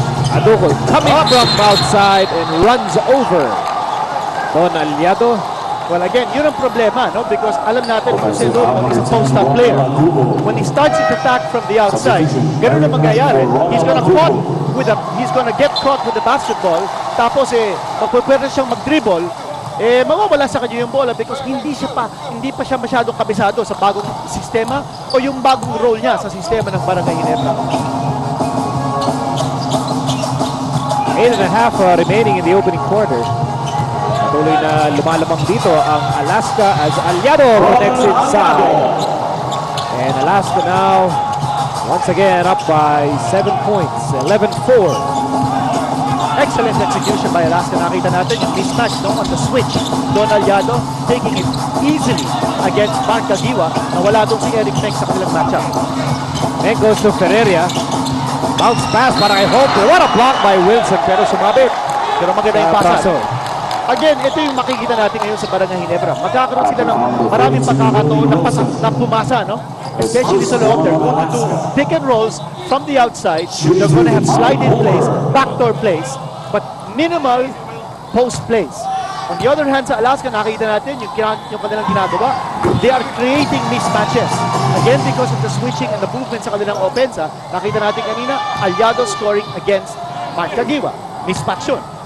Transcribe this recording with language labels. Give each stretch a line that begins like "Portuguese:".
English: Adugo coming from outside and runs over Don Aliado.
Filipino: Well, again, yun ang problema, no?
English: Because
Filipino: alam natin,
English: Jose Lobo is a post-up player. When he starts to attack from the outside, ganun na mangyayari. He's gonna get caught with the basketball.
Filipino: Tapos, magpupwede siyang mag-dribble. Mawawala sa kanya yung bola because hindi pa siya masyadong kabisado sa bagong sistema o yung bagong role niya sa sistema ng Barangay Ginebra.
English: 8.5 remaining in the opening quarter.
Filipino: Patuloy na lumalamang dito ang Alaska
English: as Aliado connects inside. And Alaska now once again up by 7 points, 11-4. Excellent execution by Alaska.
Filipino: Nakita natin yung mismatch on the switch. Don Aliado
English: taking it easily against
Filipino: Mark Kagiwa na wala doon si Eric Meng sa kanilang matchup.
English: Meng goes to Ferreria. Bounce pass para kay Holter. What a block by Wilson
Filipino: pero sumabit. Pero maganda yung pasan. Braso. Again, ito yung makikita natin ngayon sa Barangay Ginebra. Magkakaroon sila ng maraming pagkakataon na pumasa, no? Especially sa loob.
English: They're going to do pick and rolls from the outside. They're going to have slide-in plays, backdoor plays, but minimal post plays.
Filipino: On the other hand, sa Alaska, nakikita natin yung kanilang ginagawa.
English: They are creating mismatches. Again, because of the switching and the movement
Filipino: sa kanilang offense,
English: nakita natin kanina, Aliado scoring against Mark Kagiwa. Mismatch yun.